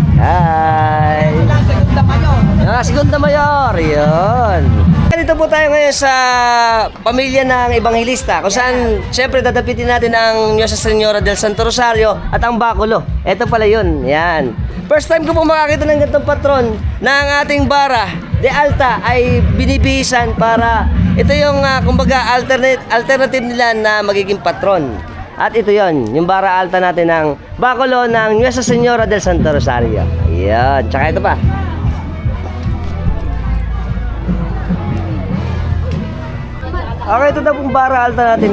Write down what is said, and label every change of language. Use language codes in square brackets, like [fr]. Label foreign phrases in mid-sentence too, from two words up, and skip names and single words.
[tl] Hi. Segunda Mayor. Yun. Dito po tayo ngayon sa pamilya ng Ebanghilista kung saan siyempre dadapitin natin ang Nuestra Señora del Santo Rosario at ang Baculo. Ito pala yun. Yan. First time ko po makakita ng ganitong patron na ang ating bara de Alta ay binibihisan para ito yung kumbaga alternative nila na magiging patron. At ito yon, yung bara alta natin ng Baculo ng Nuestra Señora del Santo Rosario. Yan. Tsaka ito pa. Okay, ito daw pong bara alta natin.